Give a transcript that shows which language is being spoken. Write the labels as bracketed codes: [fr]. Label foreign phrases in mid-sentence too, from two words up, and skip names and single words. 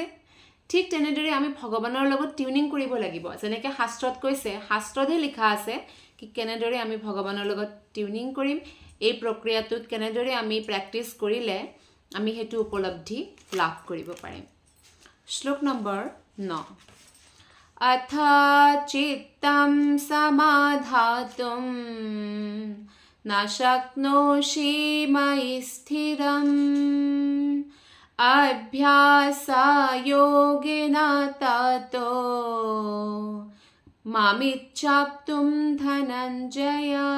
[as] ঠিক তেনেদৰে আমি ভগৱানৰ লগত টিউনিং কৰিব লাগিব। যেনেকৈ শাস্ত্ৰত কৈছে, শাস্ত্ৰতহে লিখা আছে কি কেনেদৰে আমি ভগৱানৰ লগত টিউনিং কৰিম, এই প্ৰক্ৰিয়াটোত কেনেদৰে আমি প্ৰেক্টিছ কৰিলে আমি সেইটো উপলব্ধি লাভ কৰিব পাৰিম। শ্লোক নম্বৰ 9। [sa] अथ चित्तं समाधातुं न शक्नोषि मयि स्थिरम् अभ्यासयोगेन ततो मामिच्छाप्तुं धनञ्जय।